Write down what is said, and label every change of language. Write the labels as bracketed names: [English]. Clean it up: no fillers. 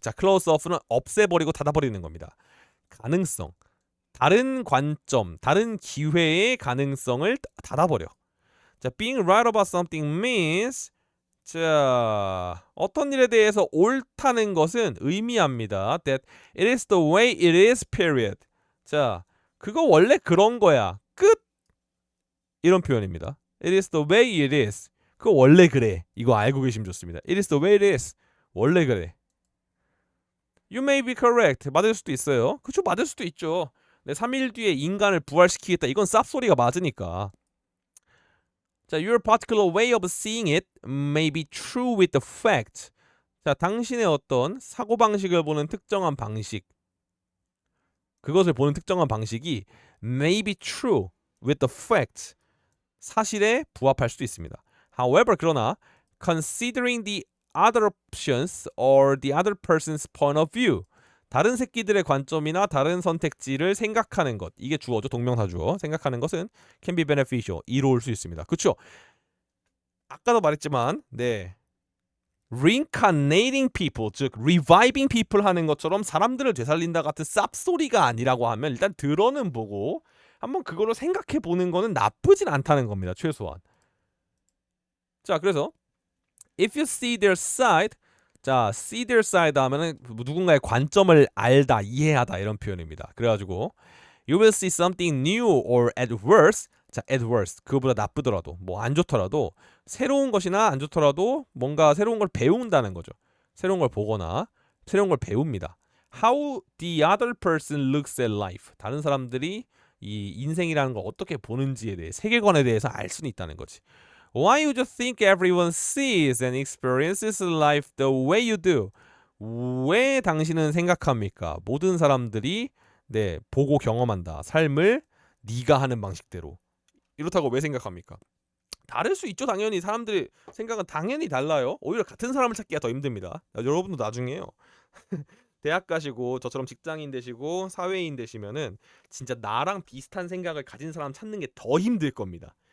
[Korean] 자, close off는 없애버리고 닫아버리는 겁니다. 가능성, 다른 관점, 다른 기회의 가능성을 닫아버려. 자, [English] being right about something means [Korean] 자, 어떤 일에 대해서 옳다는 것은 의미합니다. [English] That it is the way it is, period. [Korean] 자, 그거 원래 그런 거야. 끝. 이런 표현입니다. [English] It is the way it is. [Korean] 그거 원래 그래. 이거 알고 계시면 좋습니다. [English] It is the way it is. [Korean] 원래 그래. [English] You may be correct. [Korean] 맞을 수도 있어요. 그쵸, 맞을 수도 있죠. 네, 3일 뒤에 인간을 부활시키겠다. 이건 쌉소리가 맞으니까. [English] 자, your particular way of seeing it may be true with the fact. [Korean] 자, 당신의 어떤 사고방식을 보는 특정한 방식, 그것을 보는 특정한 방식이 [English] may be true with the fact. [Korean] 사실에 부합할 수도 있습니다. [English] However, 그러나 considering the other options or the other person's point of view. [Korean] 다른 새끼들의 관점이나 다른 선택지를 생각하는 것. 이게 주어죠. 동명사 주어. 생각하는 것은 [English] can be beneficial. [Korean] 이로울 수 있습니다. 그렇죠? 아까도 말했지만 네. [English] reincarnating people, [Korean] 즉 [English] reviving people [Korean] 하는 것처럼 사람들을 되살린다 같은 쌉소리가 아니라고 하면 일단 들어는 보고 한번 그거를 생각해 보는 거는 나쁘진 않다는 겁니다. 최소한. 자, 그래서 [English] if you see their side, [Korean] 자, see their side 하면은 누군가의 관점을 알다, 이해하다 이런 표현입니다. [English] 그래가지고 you will see something new or at worst. 자, at worst. [Korean] 그거보다 나쁘더라도, 뭐 안 좋더라도, 새로운 것이나 안 좋더라도 뭔가 새로운 걸 배운다는 거죠. 새로운 걸 보거나 새로운 걸 배웁니다. [English] How the other person looks at life. [Korean] 다른 사람들이 이 인생이라는 걸 어떻게 보는지에 대해, 세계관에 대해서 알 수는 있다는 거지. [English] Why would you think everyone sees and experiences life the way you do? [Korean] 왜 당신은 생각합니까? 모든 사람들이 네, 보고 경험한다. 삶을 네가 하는 방식대로. 이렇다고 왜 생각합니까? 다를 수 있죠. 당연히 사람들의 생각은 당연히 달라요. 오히려 같은 사람을 찾기가 더 힘듭니다. 여러분도 나중에요. 대학 가시고 저처럼 직장인 되시고 사회인 되시면은 진짜 나랑 비슷한 생각을 가진 사람 찾는 게 더 힘들 겁니다.